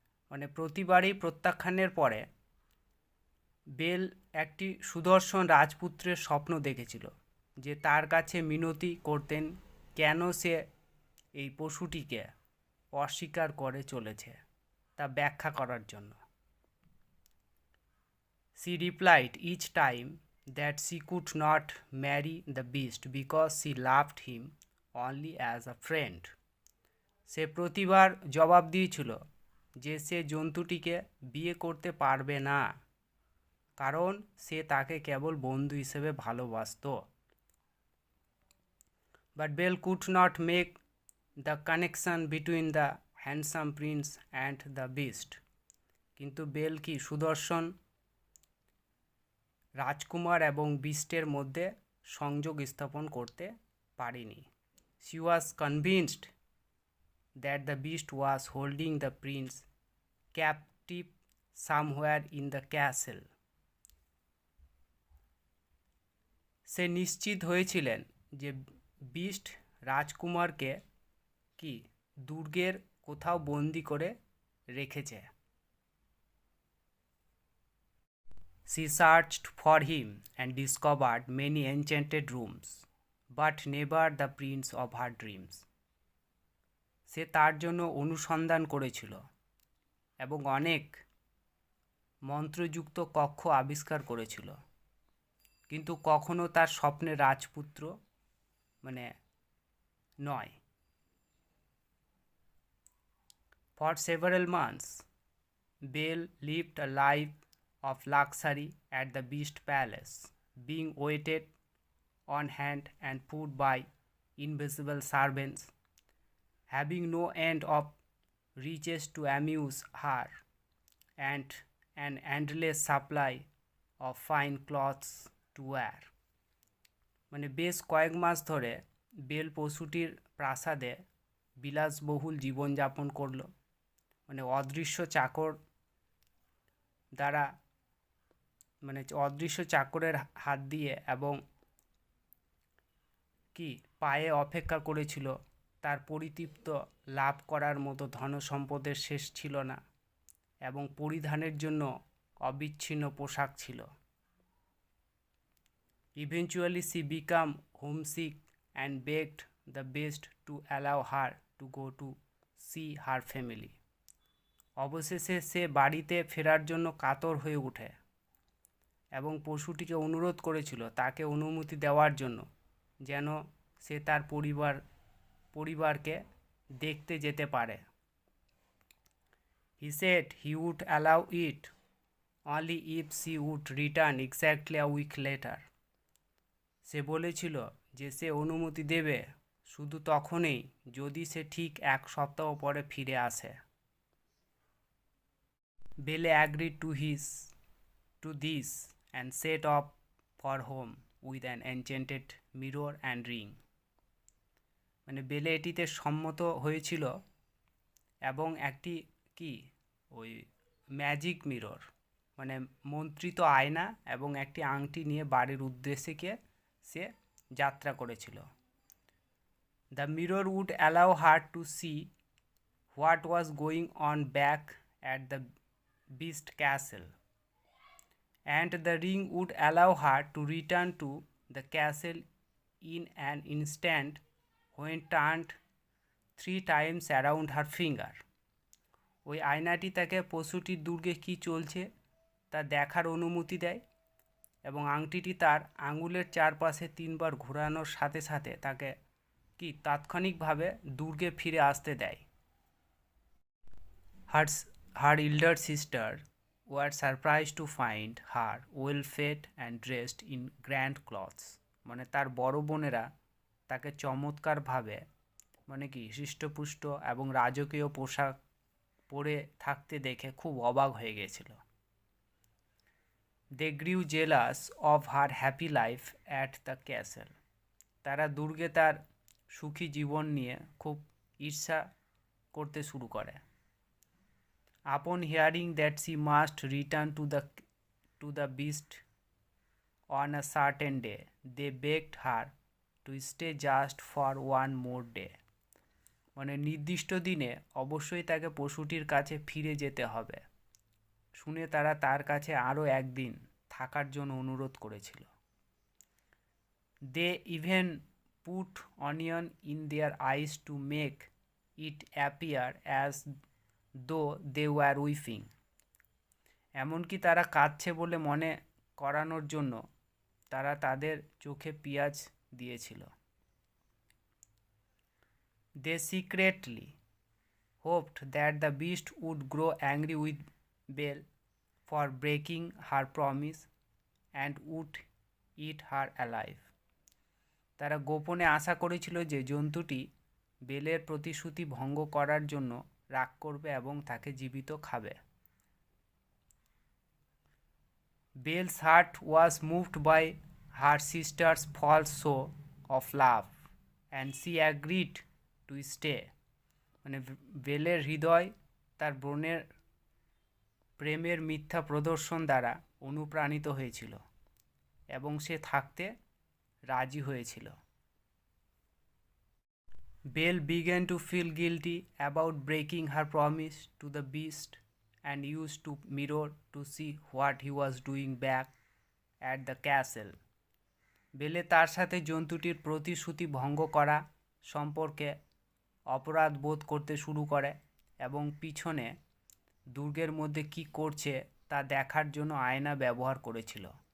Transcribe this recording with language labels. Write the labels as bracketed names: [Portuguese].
[Bangla] মানে প্রতিবারই প্রত্যাখ্যানের পরে বেল একটি সুদর্শন রাজপুত্রের স্বপ্ন দেখেছিল, যে তার কাছে মিনতি করতেন কেন সে এই পশুটিকে অস্বীকার করে চলেছে তা ব্যাখ্যা করার জন্য। [English] She replied each time that she could not marry the beast because she loved him only as a friend. [Bangla] সে প্রতিবার জবাব দিয়েছিল যে সে জন্তুটিকে বিয়ে করতে পারবে না, কারণ সে তাকে কেবল বন্ধু হিসেবে ভালোবাসত। [English] But Belle could not make the connection between the handsome prince and the beast. [Bangla] কিন্তু বেল কি সুদর্শন রাজকুমার এবং বিস্টের মধ্যে সংযোগ স্থাপন করতে পারেনি। [English] She was convinced that the beast was holding the prince captive somewhere in the castle. [Bangla] সে নিশ্চিত হয়েছিলেন যে বিস্ট রাজকুমারকে কি দুর্গের কোথাও বন্দি করে রেখেছে। [English] She searched for him and discovered many enchanted rooms, but never the prince of her dreams. [Bangla] সে তার জন্য অনুসন্ধান করেছিল এবং অনেক মন্ত্রযুক্ত কক্ষ আবিষ্কার করেছিল, কিন্তু কখনো তার স্বপ্নের রাজপুত্র মানে নয়। [English] For several months, Belle lived a life of luxury at the Beast Palace, being waited on hand and food by invisible servants, having no end of riches to amuse her, and an endless supply of fine clothes to wear. [Bangla] মানে বেশ কয়েক মাস ধরে bell পশুটির প্রাসাদে বিলাসবহুল জীবনযাপন করলো, মানে অদৃশ্য চাকর দ্বারা, মানে অদৃশ্য চাকরের হাত দিয়ে, এবং কি পায়ে অপেক্ষা করেছিল। তার পরিতৃপ্ত লাভ করার মতো ধন সম্পদের শেষ ছিল না এবং পরিধানের জন্য অবিচ্ছিন্ন পোশাক ছিল। [English] Eventually she became homesick and begged the beast to allow her to go to see her family. [Bangla] অবশেষে সে বাড়িতে ফেরার জন্য কাতর হয়ে ওঠে এবং পশুটিকে অনুরোধ করেছিল তাকে অনুমতি দেওয়ার জন্য, যেন সে তার পরিবারকে দেখতে যেতে পারে। [English] He said he would allow it only if she would return exactly a week later. [Bangla] সে বলেছিল যে সে অনুমতি দেবে শুধু তখনই যদি সে ঠিক এক সপ্তাহ পরে ফিরে আসে। [English] Belle agreed to this and set off for home with an enchanted mirror and ring. [Bangla] মানে বেলে এটিতে সম্মত হয়েছিল এবং একটি কি ওই [English] magic mirror, [Bangla] মানে মন্ত্রিত আয়না এবং একটি আংটি নিয়ে বাড়ির উদ্দেশ্যে গিয়ে সে যাত্রা করেছিল। [English] The mirror would allow her to see what was going on back at the beast castle, and the ring would allow her to return to the castle in an instant when turned 3 times around her finger. [Bangla] ওই আয়নাটি তাকে পশুটির দুর্গে কী চলছে তা দেখার অনুমতি দেয় এবং আংটিটি তার আঙুলের চারপাশে 3 বার ঘোরানোর সাথে সাথে তাকে কি তাৎক্ষণিকভাবে দুর্গে ফিরে আসতে দেয়। [English] Her elder sister were surprised to find her well fed and dressed in grand clothes. [Bangla] মানে তার বড় বোনেরা তাকে চমৎকারভাবে মানে কি হৃষ্টপুষ্ট এবং রাজকীয় পোশাক পরে থাকতে দেখে খুব অবাক হয়ে গেছিল। [English] They grew jealous of her happy life at the castle. [Bangla] তারা দুর্গে তার সুখী জীবন নিয়ে খুব ঈর্ষা করতে শুরু করে। [English] Upon hearing that she must return to the beast on a certain day, they begged her to stay just for one more day. [Bangla] মানে নির্দিষ্ট দিনে অবশ্যই তাকে পশুটির কাছে ফিরে যেতে হবে শুনে তারা তার কাছে আরও একদিন থাকার জন্য অনুরোধ করেছিল। [English] They even put onion in their eyes to make it appear as though they were weeping. [Bangla] এমনকি তারা কাঁদছে বলে মনে করানোর জন্য তারা তাদের চোখে পেঁয়াজ দিয়েছিল। [English] They secretly hoped that the beast would grow angry with Belle for breaking her promise and would eat her alive. [Bangla] তারা গোপনে আশা করেছিল যে জন্তুটি বেলের প্রতিশ্রুতি ভঙ্গ করার জন্য রাগ করবে এবং তাকে জীবিত খাবে। [English] Belle's heart was moved by her sister's false show of love and she agreed to stay. [Bangla] মানে বেলের হৃদয় তার বোনের প্রেমের মিথ্যা প্রদর্শন দ্বারা অনুপ্রাণিত হয়েছিল এবং সে থাকতে রাজি হয়েছিল। [English] Belle began to feel guilty about breaking her promise to the beast and used to mirror to see what he was doing back at the castle. [Bangla] বেলে তার সাথে জন্তুটির প্রতিশ্রুতি ভঙ্গ করা সম্পর্কে অপরাধ বোধ করতে শুরু করে এবং পিছনে দুর্গের মধ্যে কি করছে তা দেখার জন্য আয়না ব্যবহার করেছিল।